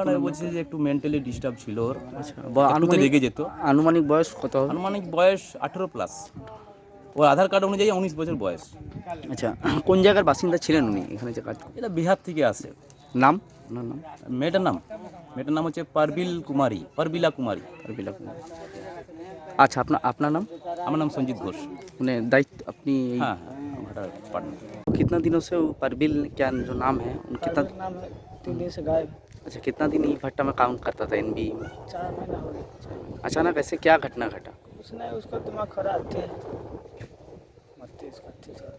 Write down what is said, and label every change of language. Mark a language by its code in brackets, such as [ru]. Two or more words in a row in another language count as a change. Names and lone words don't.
[bn] বলছে যে একটু [en] mentally disturb [bn] ছিল ওর। বা একটুতে রেগে যেত। আনুমানিক বয়স কত হবে? আনুমানিক বয়স 18+। ওর আধার কার্ড অনুযায়ী 19 বছর বয়স। আচ্ছা, কোন জায়গার বাসিন্দা ছিলেন উনি এখানে যে কাজ? এটা বিহার থেকে আসে। নাম? ওনার নাম? মেয়েটার নাম হচ্ছে परबिला कुमारी। [hi] अच्छा, अपना नाम? [bn] আমার নাম সঞ্জিত ঘোষ। [hi] उन्हें दायित्व अपनी? हाँ, हमारा पार्टनर। कितना दिनों से वो परबिल क्या जो नाम है कितना नाम है 3 दिन से गायब। अच्छा, कितना दिन ये भट्टा में काम करता था एनबी में? 4 महीना हो गया। अचानक ऐसे क्या घटना घटा? कुछ नहीं, उसका दिमाग खराब थे, मस्तिष्क थी सर,